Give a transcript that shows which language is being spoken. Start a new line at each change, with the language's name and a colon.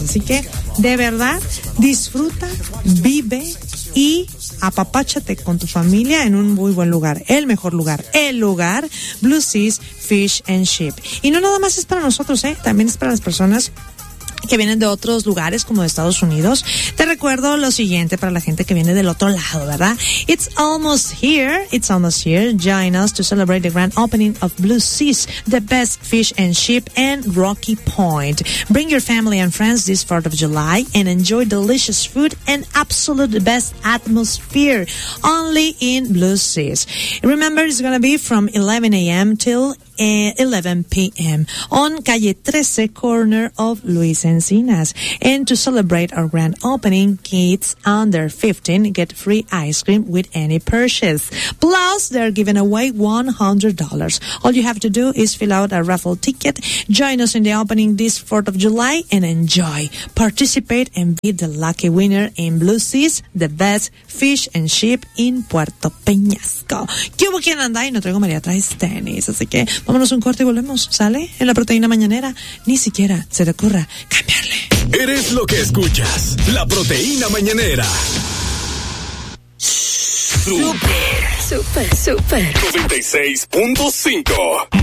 Spanish: Así que, de verdad, disfruta, vive y apapáchate con tu familia en un muy buen lugar, el mejor lugar, el lugar Blue Seas Fish and Ship. Y no nada más es para nosotros, también es para las personas que vienen de otros lugares como de Estados Unidos. Te recuerdo lo siguiente para la gente que viene del otro lado, ¿verdad?
English: It's almost here. Join us to celebrate the grand opening of Blue Seas, the best fish and ship in Rocky Point. Bring your family and friends this 4th of July and enjoy delicious food and absolute best atmosphere only in Blue Seas. Remember, it's going to be from 11 a.m. till 11 p.m. on calle 13, corner of Luis Encinas. And to celebrate our grand opening, kids under 15 get free ice cream with any purchase. Plus, they're giving away $100. All you have to do is fill out a raffle ticket. Join us in the opening this 4th of July and enjoy. Participate and be the lucky winner in Blue Seas, the best fish and ship in Puerto Peñasco.
Spanish: ¿Qué hubo quien anda? Y no traigo María, traes tenis. Así que vámonos un corte y volvemos, ¿sale? En la proteína mañanera, ni siquiera se te ocurra cambiarle. Eres lo que escuchas, la proteína mañanera. Super. 96.5.